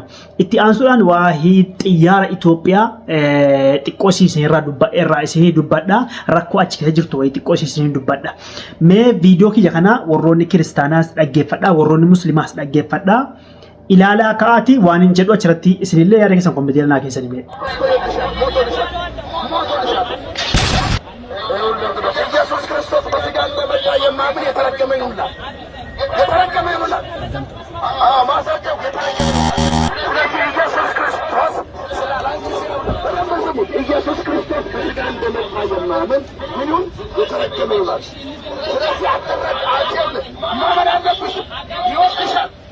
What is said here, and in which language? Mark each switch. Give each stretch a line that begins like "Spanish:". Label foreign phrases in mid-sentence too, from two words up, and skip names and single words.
Oromo: Itti aansuudhaan waahii xiyyaara Itoophiyaa xiqqoo siisinirraa isinii dubbadha. Rakkoo achi keessa jirtu wayii xiqqoo siisinii dubbadha. Mee viidiyoo kiyya kana warroonni kiristaanaas dhaggeeffadha, warroonni musliimaas dhaggeeffadha. Ilaalaa ka'aati waan hin jedhu achirratti isinillee yaada keessan kommentii naa keessanii mee.
Amharic: ኢየሱስ ክርስቶስ በስጋ እንደመጣ የማምን የተረገመ ይሁንላ የተረገመ ይሁንላ ማሳቸው ኢየሱስ ክርስቶስ ኢየሱስ ክርስቶስ በስጋ እንደመጣ የማምን ምንም የተረገመ ይሁንላ ስለዚህ አትረዳቸው ማመን አለብሽ ይወድሻል